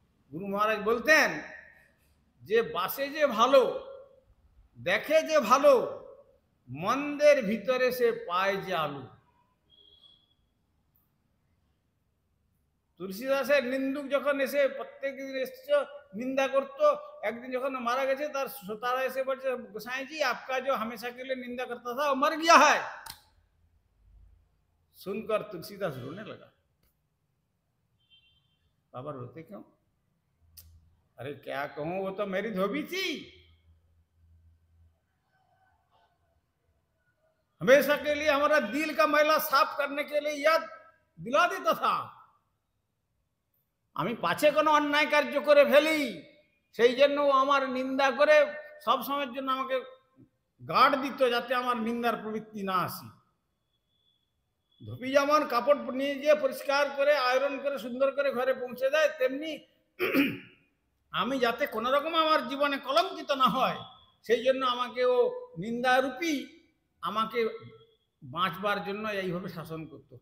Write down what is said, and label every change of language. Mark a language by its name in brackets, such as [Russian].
[Bangla] গুরু মহারাজ বলতেন যে বাসে যে ভালো, দেখে যে ভালো, মন্দের ভিতরে সে পায় যে আলু। তুলসীদাসের নিন্দুক যখন এসে প্রত্যেক দিন এসছে নিন্দা করতো, একদিন যখন মারা গেছে তার শ্রোতারা এসে বলছে, গোসাইজি [Hindi] आपका जो हमेशा के लिए निंदा करता था वो मर गया है। सुनकर तुलसीदास रोने लगा। बाबा रोते क्यों? अरे क्या कहूं, वो तो मेरी धोबी थी, हमेशा के लिए हमारा दिल का मैला साफ करने के लिए याद दिला देता था। [Bangla] আমি পাছে কোনো অন্যায় কার্য করে ফেলি, সেই জন্য ও আমার নিন্দা করে সব সময়ের জন্য আমাকে গার্ড দিত, যাতে আমার নিন্দার প্রবৃত্তি না আসে। ধুপি যেমন কাপড় নিয়ে গিয়ে পরিষ্কার করে আয়রন করে সুন্দর করে ঘরে পৌঁছে দেয়, তেমনি আমি যাতে কোনো রকম আমার জীবনে কলঙ্কিত না হয়, সেই জন্য আমাকে ও নিন্দারূপী আমাকে বাঁচবার জন্য এইভাবে শাসন করতো।